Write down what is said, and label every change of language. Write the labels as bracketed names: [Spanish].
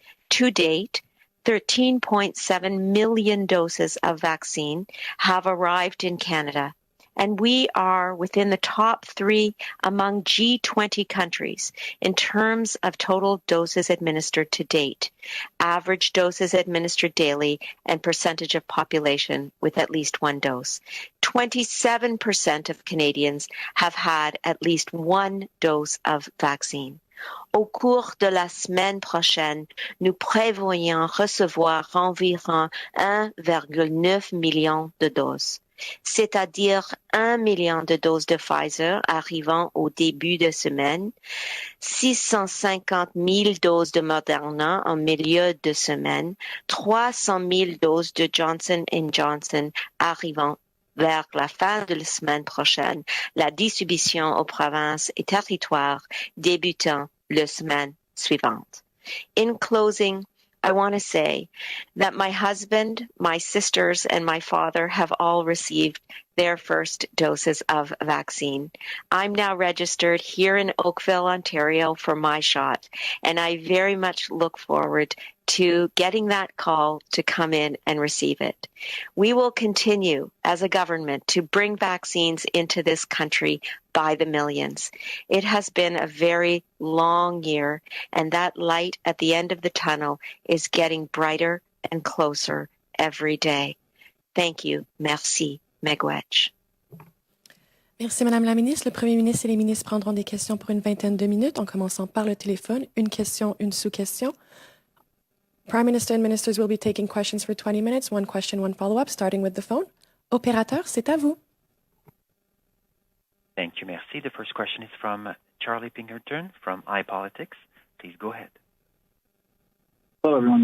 [English] To date, 13.7 million doses of vaccine have arrived in Canada, and we are within the top 3 among G20 countries in terms of total doses administered to date, average doses administered daily, and percentage of population with at least 1 dose. 27% of Canadians have had at least 1 dose of vaccine. [French] Au cours de la semaine prochaine, nous prévoyons recevoir environ 1,9 million de doses, c'est-à-dire 1 million de doses de Pfizer arrivant au début de semaine, 650 000 doses de Moderna en milieu de semaine, 300 000 doses de Johnson & Johnson arrivant vers la fin de la semaine prochaine, la distribution aux provinces et territoires débutant la semaine suivante. [English] In closing, I want to say that my husband, my sisters, and my father have all received their first doses of vaccine. I'm now registered here in Oakville, Ontario for my shot, and I very much look forward to getting that call to come in and receive it. We will continue as a government to bring vaccines into this country by the millions. It has been a very long year, and that light at the end of the tunnel is getting brighter and closer every day. Thank you. [French] Merci. [English] Megwetch. [French] Merci, Madame la ministre. Le Premier ministre et les ministres prendront des questions pour une vingtaine de minutes, en commençant par le téléphone. Une question, une sous-question. [English] Prime Minister and ministers will be taking questions for 20 minutes. 1 question, 1 follow-up, starting with the phone. [French] Opérateur, c'est à vous. [English] Thank you, [French] merci. [English] The first question is from Charlie Pinkerton from iPolitics. Please go ahead. Hello, everyone.